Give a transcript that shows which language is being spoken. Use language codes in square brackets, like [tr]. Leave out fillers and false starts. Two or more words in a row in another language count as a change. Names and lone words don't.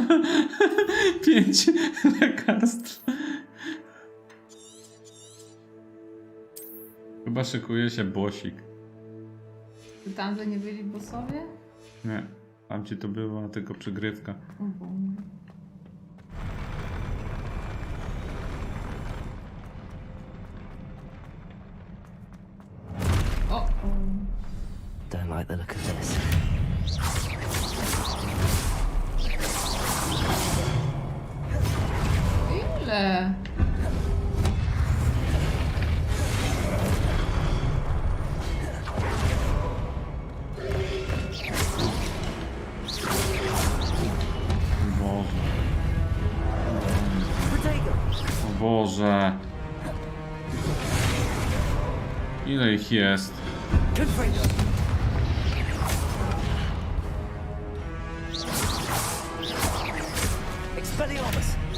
[pl] 5 lekarstw. Chyba szykuje się bossik. Czy tam, że nie byli bossowie? Nie, tam ci to była tylko przygrywka. O Boże. [en] Don't like the look of this. [pl] Ile? O Boże. Ile ich jest? Expelliarmus!